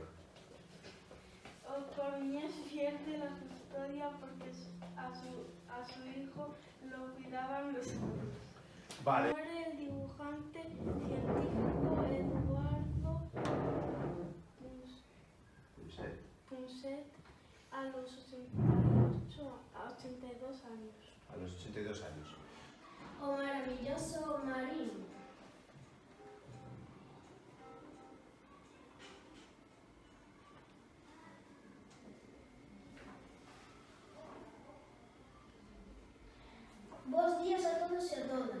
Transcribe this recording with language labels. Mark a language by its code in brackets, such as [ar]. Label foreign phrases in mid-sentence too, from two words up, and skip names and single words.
[es] O Coruñés pierde la custodia porque a su hijo lo cuidaban los abuelos. Vale. Muere el dibujante científico Eduardo Punset a los 82 años. A los 82 años. [gl] O maravilloso Marín. Bos días a todos e a todas.